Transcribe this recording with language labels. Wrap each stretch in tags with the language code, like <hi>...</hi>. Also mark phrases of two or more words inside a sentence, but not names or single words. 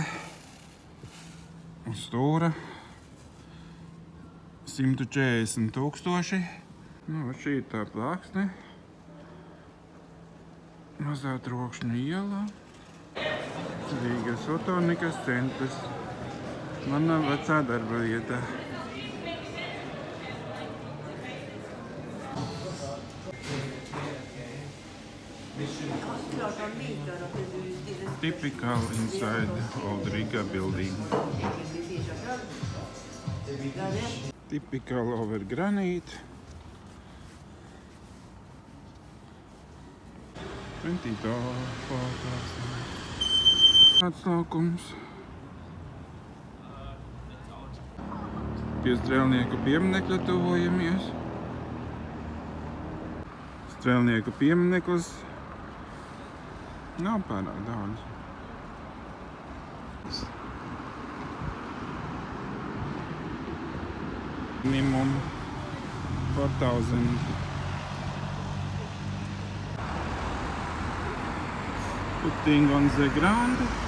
<lv>Un stūra. 140,000. Nu, šī ir tā plāksne. Mazā Trokšņa iela. Rīgas fotonikas centrs. Mana vecā darba vieta.</lv> <en>Typical inside old Riga building. Typical over granite. 20 photos.</en> <lv>Atslaukums. Pie strēlnieku pieminekļa tuvojamies. Strēlnieku piemineklis nav pārāk daudz.</lv> <en>Minimum 4,000. Putting on the ground.</en>